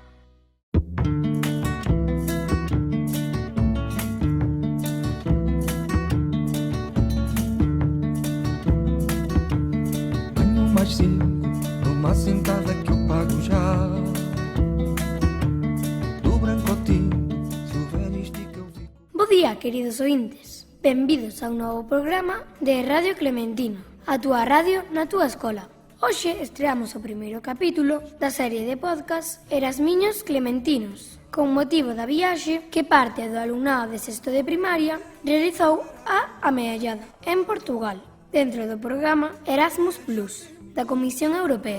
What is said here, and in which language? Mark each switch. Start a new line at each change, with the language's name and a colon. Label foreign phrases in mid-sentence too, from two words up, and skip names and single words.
Portuguese: Venho mais cedo, numa sentada que eu pago já. Do branco ao tinto, se houver isto que eu fico.
Galician: Bo día, queridos ointes. Benvidos a un novo programa de Radio Clementino, a túa radio na túa escola. Hoxe estreamos o primeiro capítulo da serie de podcast Erasmiños Clementinos, con motivo da viaxe que parte do alumnado de sexto de primaria realizou a Ameallada, en Portugal, dentro do programa Erasmus Plus, da Comisión Europea.